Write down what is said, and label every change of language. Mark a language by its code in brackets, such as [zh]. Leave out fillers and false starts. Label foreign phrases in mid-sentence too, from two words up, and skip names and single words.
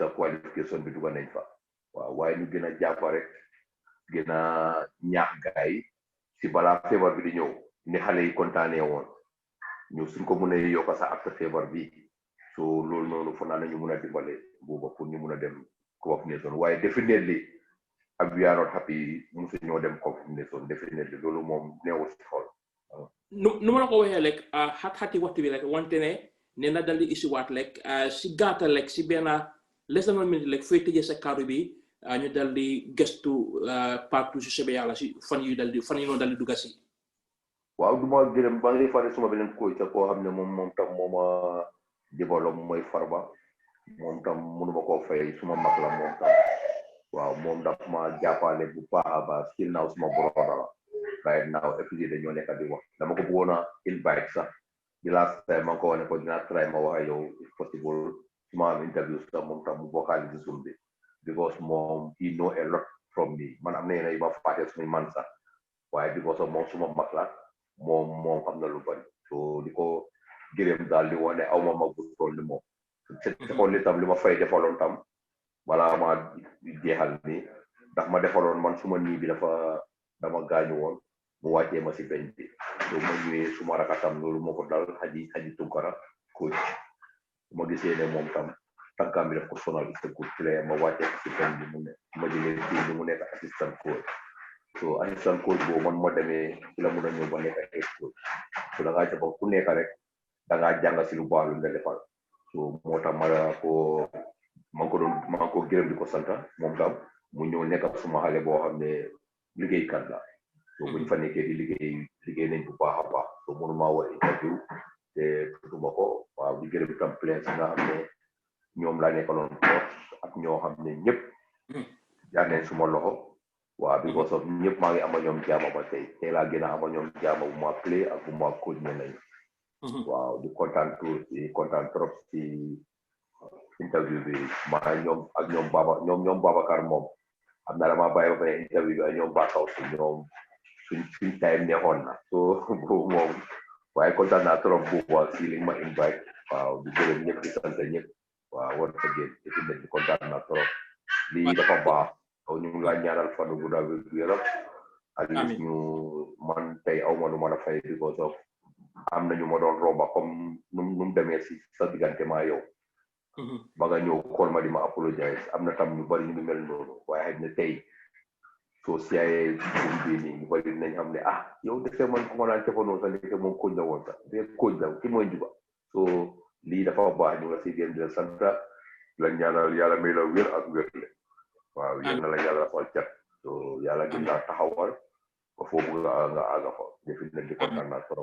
[wo] sa qualification bi duga nañ fa waaw waaye ñu gën a jàpp rek gën a ñaax gaay si balaa feebar bi di ñëw ni xale yi kontaanee woon ñu suñ ko mun a yokk sa ak feebar bi so loolu noonu fa naa nañu mun a dimbale booba pour ñu mun a dem Cup of Nations waaye definitely ak [en] we are not happy [wo] musu ñoo dem Cup of Nations definitely loolu moom neewul si xool nu ma la ko waxee rek xat-xati waxtu bi rek wante ne na dal di isiwaat rek si gàttal rek si benn [en] less than 1 minute [wo] rek fooy tëjee sa kaddu bi ñu dal di gëstu partout si sobe yàlla si fan yu noonu dal di dugga si waaw du ma gërëm ba ngay fare suma beneen coach koo xam ne moom tam mooma développe mooy Farba moom tam mënuma koo fay suma mag la moom tam waaw moom daf ma jàppale bu baax a baax [en] still now [wo] suma broda la [en] right now [wo] épisode dañoo nekk di wax dama ko bëggoon a invite sax di [en] last time [wo] ma ko wane ko dinaa try ma wax yow [en] if possible [wo] suma am interview sax moom tam mu bokkaale si Zoom bi because moom [en] he know a lot from me [wo] man am na yeneen yu ma fàtte suñu man sax waaye [en] because of [wo] moom suma mag la moom xam na lu bari so di ko gërëm daal di wane aw ma mag bu toll ni moom seconde li tam li ma fay defaloon tam wala ma jeexal ni ndax ma defaloon man suma nii bi dama gaañu woon mu wàccee ma si benn bi so ma ñëwee suma rakatam loolu moo ko dal xaji Tunkara coach ma gisee ne moom tam tànkam bi daf ko sonal [fr] c'est [en] good player [wo] ma wàccee ko si benn bi mu ne ma jëlee kii bi mu nekk [en] assistant coach [wo] so [en] assistant coach [wo] boobu man ma demee ci la mun a ñëw ba nekk [en] head coach [wo] so da ngaa jàpp ku nekk rek da ngaa jàng si lu baax lu nga defal so moo tax maa ngi ko gërëm di ko sant moom tam mu ñëw nekk suma xale boo xam ne liggéeykat la so buñ fa nekkee di liggéey nañ bu baax a baax so mënu maa war interview te tutuma ko waaw di gërëm tam players nga xam ne ñoom laa nekkaloon coach ak ñoo xam ne ñëpp jaar nañ suma loxo waaw [en] because of [wo] ñëpp maa ngi ama ñoom jaama ba tey laa gën a ama ñoom jaama bu ma play ak bu ma coach ne nañ waaw di kontaan trop ci interview bi maa ñoom ak ñoom Babacar moom xam naa dama bàyyi ba pare interview bi ak ñoom Bakaw si ñoom suñ time neexoon na so boobu moom waaye kontaan naa trop bu baax si li ma invite waaw di gërëm ñëpp di sant ñëpp waaw war sa géej ci nekk di kontaan naa trop lii dafa baax ñu ngi laa ñaanal fan bu gudda wér gu yaram ak ñu man tey aw ma nu mën a fay [en] because of [wo] am na ñu ma doon romba comme nu mu demee si sa diggante maa yow ba nga ñëw xool ma di ma apologize am na tam ñu bari ñu ngi mel noonu waaye xëy na tey soo siyaayee buum bii nii ñu bari nañ xam ne yow defee man ku ma naan tefoonoo sax ndeke moom kóoj la woon sax de kóoj la ki mooy njuba so lii dafa baax ñu la si gën di la sant la ñaanal yàlla may la wér ak wérle waaw yéen na la yàlla fal cat so yàlla gën laa taxawal ba foofu nga àgga fa defi na di kontaan naa trop